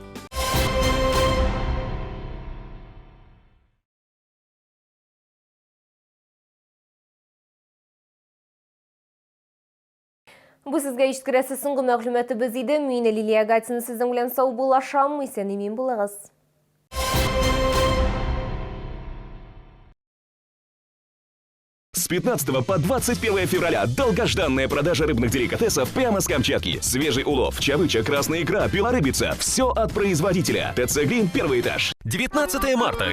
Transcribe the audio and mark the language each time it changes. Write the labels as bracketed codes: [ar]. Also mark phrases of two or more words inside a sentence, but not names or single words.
[tt] Бу сезгә ишеткерәсе соңгы мәгълүматыбыз иде. Мин Лилия Гатина сезнең белән сау булашам. Исән имин булыгыз. [ru] С 15 по 21 февраля долгожданная продажа рыбных деликатесов прямо с Камчатки. Свежий улов, чавыча, красная икра, белорыбица. Все от производителя. ТЦ Green, первый этаж. 19 марта.